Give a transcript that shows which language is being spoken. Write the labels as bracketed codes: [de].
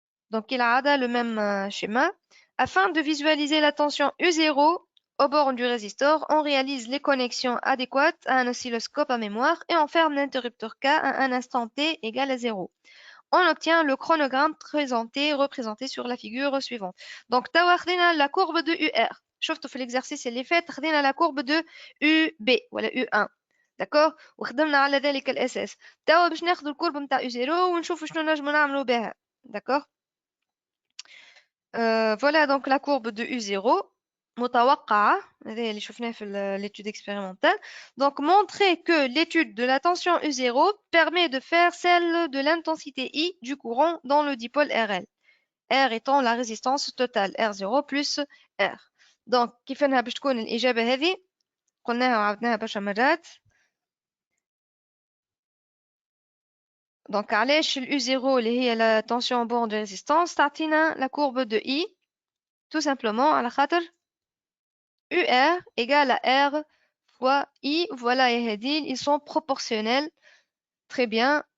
[fr] Donc, il a le même schéma. Afin de visualiser la tension U0 aux bornes du résisteur, on réalise les connexions adéquates à un oscilloscope à mémoire et on ferme l'interrupteur K à un instant T égal à 0. On obtient le chronogramme représenté sur la figure suivante. Donc, [ar] توا [fr] la courbe de UR. [ar] شفتوا في [fr] l'exercice [ar] اللي فات خدينا [fr] la courbe de UB [ar] ولا [fr] U1. d'accord [ar] وخدمنا على ذلك الأساس. توا باش ناخذ الكورب نتاع U0 ونشوفوا شنو نجموا نعملوا بها. [fr] d'accord voilà donc la courbe de U0 [ar] متوقعة. هذا اللي شفناه في [fr] l'étude expérimentale. Donc montrer que l'étude de la tension U0 permet de faire celle de l'intensité I du courant dans le dipôle RL. R étant la résistance totale R0 plus R. [ar] Donc كيف انها باش تكون الإجابة هذه؟ قلناها وعاودناها برشا مرات. [fr] Donc [ar] علاش ال [fr] U0 [ar] اللي هي [fr] la tension borne de résistance [ar] تعطينا [fr] la courbe de I tout simplement [ar] على خاطر [fr] UR égale à R fois I. Voilà, ils sont proportionnels. Très bien.